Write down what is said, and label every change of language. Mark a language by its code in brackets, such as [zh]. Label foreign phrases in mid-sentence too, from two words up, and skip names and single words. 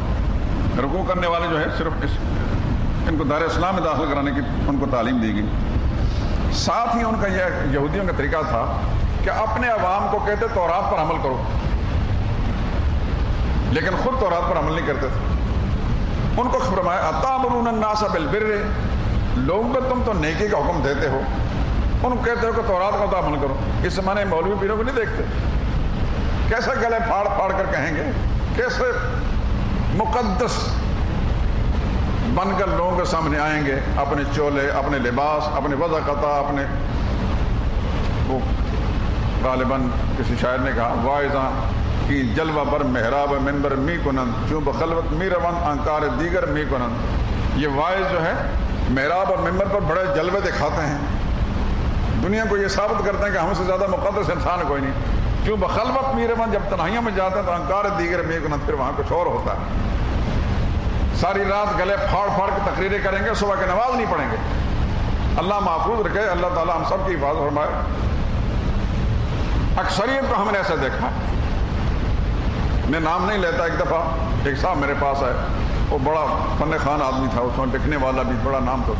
[ur] رکوع کرنے والے جو ہے صرف ان کو دار اسلام میں داخل کرانے کی ان کو تعلیم دی گئی۔ ساتھ ہی ان کا یہ یہودیوں کا طریقہ تھا کہ کہ اپنے عوام کو کہتے تورات پر عمل کرو، لیکن خود تورات پر عمل نہیں کرتے تھے۔ ان کو فرمایا [ar] اتامرون الناس بالبر، [ur] لوگوں کو تم تو نیکی کا حکم دیتے ہو، ان کو کہتے ہو کہ تورات کا عمل کرو۔ اس زمانے مولوی پیروں کو نہیں دیکھتے، کیسے گلے پھاڑ پھاڑ کر کہیں گے، کیسے مقدس بن کر لوگوں کے سامنے آئیں گے، اپنے چولے، اپنے لباس، اپنے وضع قطع، اپنے وہ غالباً کسی شاعر نے کہا [fa] واعظاں کی جلوہ بر محراب منبر می کنند چون بخلوت می روان انکار دیگر می کنند۔ [ur] یہ واعظ جو ہے محراب اور منبر پر بڑے جلوے دکھاتے ہیں، دنیا کو یہ ثابت کرتے ہیں کہ ہم سے زیادہ مقدس انسان کوئی نہیں، کیوں [fa] بخلوت می روان، [ur] جب تنہائیوں میں جاتے ہیں تو [fa] انکار دیگر می کنند، [ur] پھر وہاں کچھ اور ہوتا ہے۔ ساری رات گلے پھاڑ پھاڑ کے تقریریں کریں گے، صبح کی نماز نہیں پڑھیں گے۔ اللہ محفوظ رکھے، اللہ تعالیٰ ہم سب کی حفاظت فرمائے۔ اکثریت کو ہم نے ایسا دیکھا، میں نام نہیں لیتا، ایک دفعہ ایک صاحب میرے پاس آئے، وہ بڑا فن خوان آدمی تھا، اس میں لکھنے والا بھی، بڑا نام تھا۔